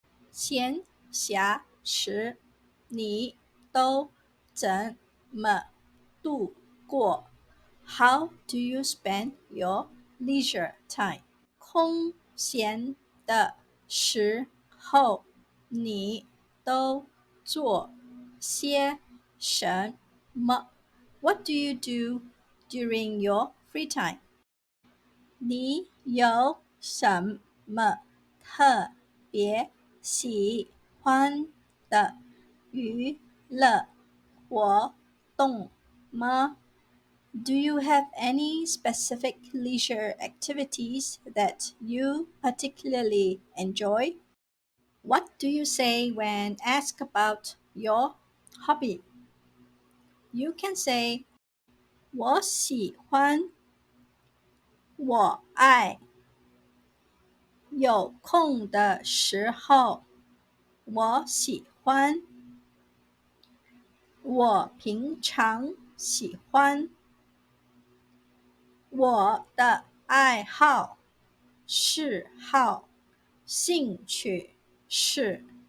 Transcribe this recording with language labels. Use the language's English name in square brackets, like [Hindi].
[Chinese] 闲暇时你都怎么度过 [English] How do you spend your leisure time? [Chinese] 空闲的时候你都做些什么 [English] What do you do during your free time? [Chinese] 你有什么特别喜欢的娱乐活动吗？ [English] Do you have any specific leisure activities that you particularly enjoy? What do you say when asked about your hobby? You can say [Chinese] 我喜欢，我爱，有空的时候，我喜欢，我平常喜欢，我的爱好、嗜好、兴趣是。